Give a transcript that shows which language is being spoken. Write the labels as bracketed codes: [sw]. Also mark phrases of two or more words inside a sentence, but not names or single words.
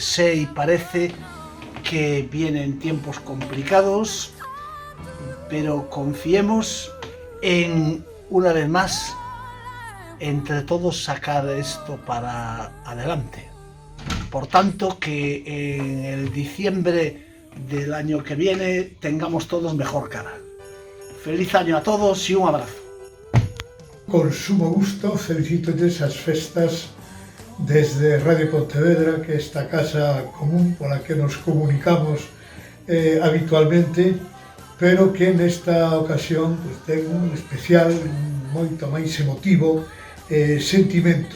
[es] Sé y parece que vienen tiempos complicados, pero confiemos en, una vez más, entre todos sacar esto para adelante. Por tanto, que en el diciembre del año que viene tengamos todos mejor cara. Feliz año a todos y un abrazo. [gl] Con sumo gusto felicito esas festas desde Radio Pontevedra, que é esta casa común pola que nos comunicamos habitualmente, pero que nesta ocasión pues, ten un especial, moito máis emotivo sentimento.